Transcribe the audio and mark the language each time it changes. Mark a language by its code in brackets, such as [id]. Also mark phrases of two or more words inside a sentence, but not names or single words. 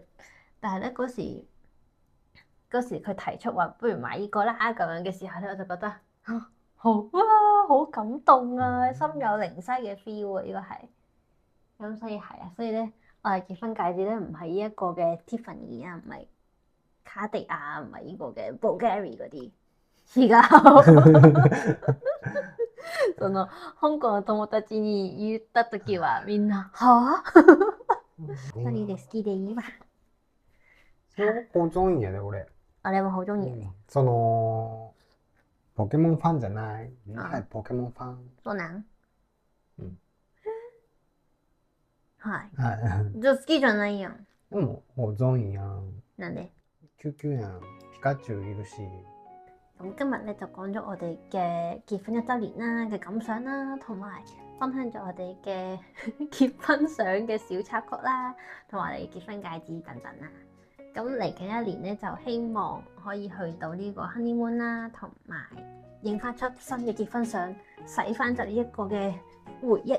[yue] 但係咧嗰時佢提出話不如買呢個啦咁樣嘅時候咧，我就覺得好啊，好感動啊，心有靈犀嘅 feel 啊，呢個係。咁所以係啊，所以咧我哋結婚戒指咧唔係呢一個嘅 Tiffany 啊，唔係卡地亞，唔係呢個嘅 Bulgari 嗰啲。 [ja] 違う。その香港の友達に言ったときはみんなはぁ2人で好きでいいわ。 [yue] 好中意 [ja] やで俺。あれも [yue] 好中意 [ja] ね。そのポケモンファンじゃない。你係ポケモンファン。そうなん？はい。はい。じゃ好きじゃないやん。でも [yue] 好中意 [ja] やん。なんで？キュキュやん。ピカチュウいるし。 [yue] 咁今日咧就講咗我哋嘅結婚1週年啦嘅感想啦，同埋分享咗我哋嘅結婚相嘅小插曲啦，同埋我哋結婚戒指等等啦。咁嚟緊一年咧就希望可以去到呢個 honeymoon 啦，同埋影翻出新嘅結婚相，洗翻就呢一個嘅回憶。